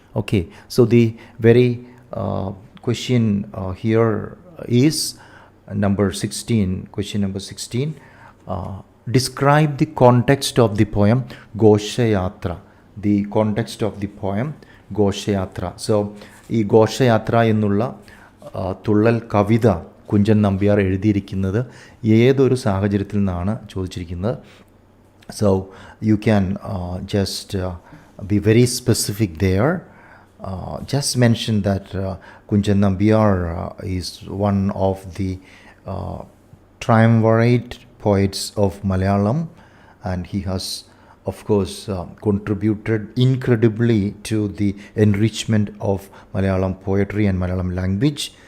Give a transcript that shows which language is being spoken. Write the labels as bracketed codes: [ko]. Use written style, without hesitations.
[en] Okay, so the very question here is number 16, question number 16. Describe the context of the poem Ghosha-yatra. The context of the poem Ghosha-yatra. [ml] So, ഈ ഘോഷയാത്ര എന്നുള്ള തുള്ളൽ കവിത കുഞ്ചൻ നമ്പ്യാർ എഴുതിയിരിക്കുന്നത് ഏതൊരു സാഹചര്യത്തിൽ നിന്നാണ് ചോദിച്ചിരിക്കുന്നത്. [en] So, you can just be very specific there. Just mention that Kunchan Nambiar is one of the triumvirate poets of Malayalam, and he has, of course, contributed incredibly to the enrichment of Malayalam poetry and Malayalam language.